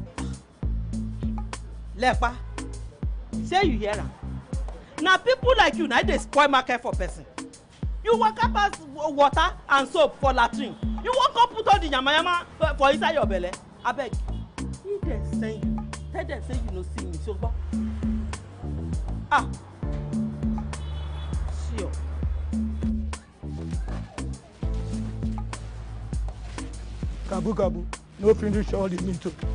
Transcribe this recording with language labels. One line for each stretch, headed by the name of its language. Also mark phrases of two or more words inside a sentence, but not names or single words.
Nigerian Pidgin: Lepa, say you hear am. Na people like you na dey spoil market for person. You waka pass water and soap for latrine. You wan come put all the yamayama for inside your belle. Abeg, if dem send you, tell dem say you no see me,
Yoruba: so gbọ́.
Nigerian Pidgin: Ah, sure. Kabu, no finish all the meat.